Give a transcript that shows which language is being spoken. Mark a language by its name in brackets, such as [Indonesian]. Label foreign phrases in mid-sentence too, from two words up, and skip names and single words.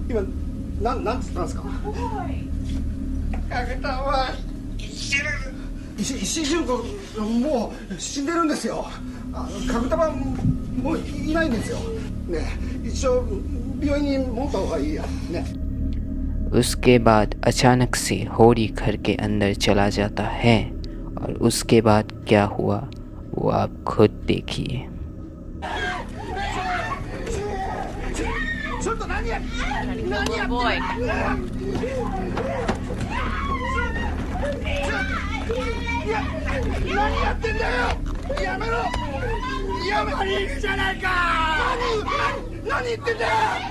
[Japanese] 今なんつったんですか。かぐたまは生きてる。石井純子もう死んでるんですよ。かぐたまもういないんですよね。一応病院に持った方がいいやね。 [Hindi] उसके बाद अचानक से होरी घर के अंदर चला जाता है और उसके बाद क्या हुआ वो आप खुद देखिए। [Japanese] ちょっと何やってんだ。いや何やってんだよ。やめろ。やめろ。いるじゃないか。何言ってんだよ。